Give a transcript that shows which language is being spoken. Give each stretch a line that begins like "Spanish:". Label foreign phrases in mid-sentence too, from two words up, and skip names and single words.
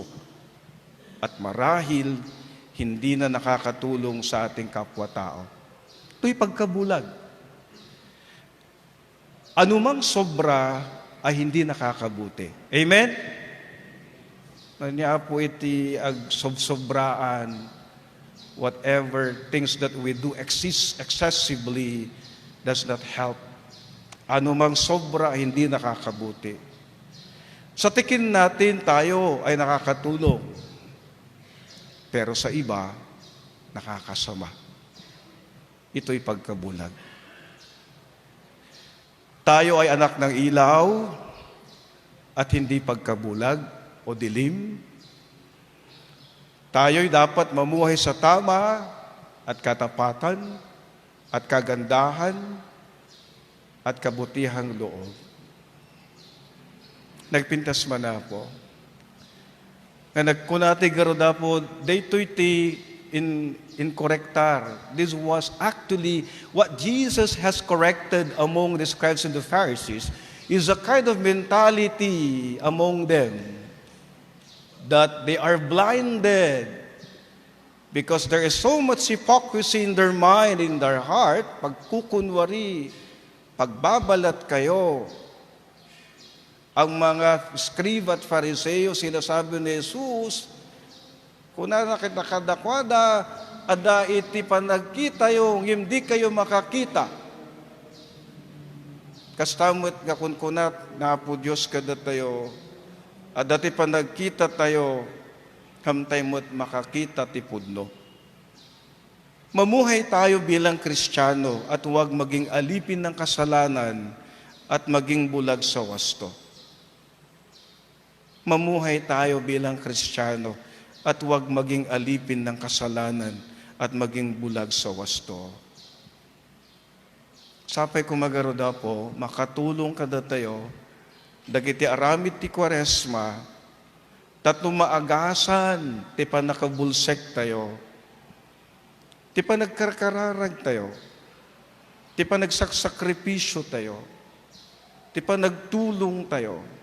Filipino: At marahil, hindi na nakakatulong sa ating kapwa-tao. Ito'y pagkabulag. Anumang sobra ay hindi nakakabuti.
Iloko: Amen? Nanya po iti ag-sobraan,
English: whatever things that we do excessively does not help.
Filipino: Anumang sobra ay hindi nakakabuti. Sa tikin natin, tayo ay nakakatulong. Pero sa iba, nakakasama. Ito'y pagkabulag. Tayo ay anak ng ilaw at hindi pagkabulag o dilim. Tayo'y dapat mamuhay sa tama at katapatan at kagandahan at kabutihang loob.
Iloko: Nagpintas man na po. Nga nagkunati garo da po, daytoy ti in correctar.
English: This was actually what Jesus has corrected among the scribes and the Pharisees, is a kind of mentality among them that they are blinded because there is so much hypocrisy in their mind, in their heart.
Filipino: Pagkukunwari, pagbabalat kayo. Ang mga scribe at Fariseo, sinasabi ni Jesus, kung nakadakwada,
Iloko: ada iti panagkita
Filipino: yung hindi kayo makakita.
Iloko: Kastamot nga kung kunat na po Diyos kada tayo, ada ti panagkita tayo, hamtay mo't makakita ti pudno.
Filipino: Mamuhay tayo bilang Kristiyano at huwag maging alipin ng kasalanan at maging bulag sa wasto. Mamuhay tayo bilang Kristiyano at huwag maging alipin ng kasalanan at maging bulag sa wasto.
Iloko: Sapay kumagaroda po, makatulong kada tayo, dagiti aramid ti Kwaresma, tatno maagasan, ti panakabulsek tayo, ti panagkarkararag tayo, ti panagsakripisyo tayo, ti panagtulong tayo.